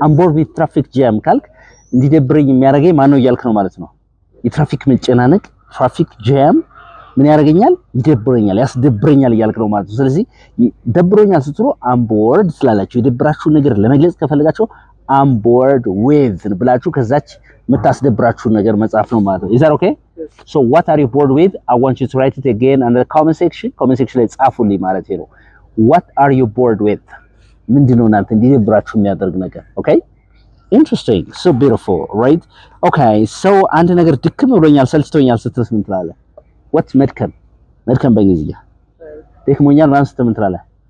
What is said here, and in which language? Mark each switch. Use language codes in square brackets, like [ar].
[en] I'm bored with traffic jam [am] ካልክ እንዲደብረኝ የሚያደርገኝ ማን ነው እያልክ ነው ማለት ነው። የትራፊክ መጨናነቅ ትራፊክ ጃም ምን ያደርገኛል? ይደብረኛል፣ ያስደብረኛል እያልክ ነው ማለት ነው። ስለዚህ ደብሮኛል ስትሉ I'm bored ስላላችሁ የደብራችሁን ነገር ለመግለጽ ከፈለጋችሁ I'm bored with ብላችሁ ከዛች የምታስደብራችሁን ነገር መጻፍ ነው ማለት ነው። [en] Is that okay? Yes. So what are you bored with? I want you to write it again in the comment section. Comment section [am] ላይ ጻፉልኝ ማለት ነው። [en] What are you bored with? [am] ምንድነው እናንተ እንዲደብራችሁ የሚያደርግ ነገር? [en] Okay? Interesting. So beautiful, right? Okay. [am] So አንድ ነገር ድክም ብሎኛል ሰልችቶኛል ስትልስ ምን ትላለህ? What's መድከም? መድከም በእንግሊዝኛ ደክሞኛል ማለት ስትል ምን ትላለህ?